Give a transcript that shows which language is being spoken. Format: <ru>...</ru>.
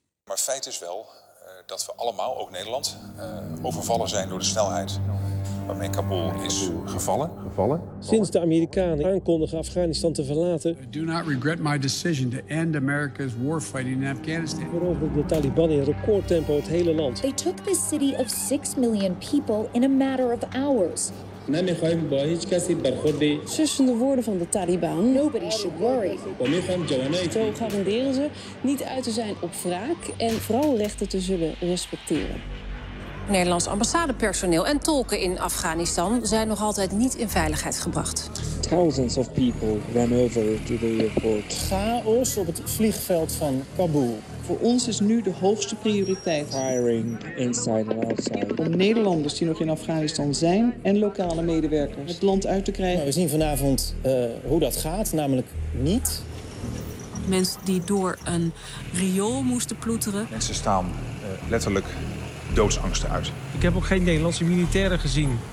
<nl>Maar feit is wel dat we allemaal, ook Nederland, overvallen zijn door de snelheid waarmee Kabul is gevallen. Gevallen. Sinds de Amerikanen aankondigen Afghanistan te verlaten,</nl> <en>I do not regret my decision to end America's war fighting in Afghanistan.</en> <nl>Veroverden de Taliban in recordtempo het hele land.</nl> <en>They took this city of 6 million people in a matter of hours.</en> <nl>Tussen de woorden van de Taliban,</nl> <en>nobody should worry.</en> <nl>Zo garanderen ze niet uit te zijn op wraak en vrouwenrechten te zullen respecteren. Nederlands ambassadepersoneel en tolken in Afghanistan zijn nog altijd niet in veiligheid gebracht.</nl> <en>Thousands of people ran over to the airport.</en> <nl>Chaos op het vliegveld van Kabul. Voor ons is nu de hoogste prioriteit.</nl> <en>Hiring inside and outside.</en> <nl>Om Nederlanders die nog in Afghanistan zijn en lokale medewerkers het land uit te krijgen. Nou, we zien vanavond hoe dat gaat, namelijk niet. Mensen die door een riool moesten ploeteren. Mensen staan letterlijk doodsangsten uit. Ik heb ook geen Nederlandse militairen gezien.</nl>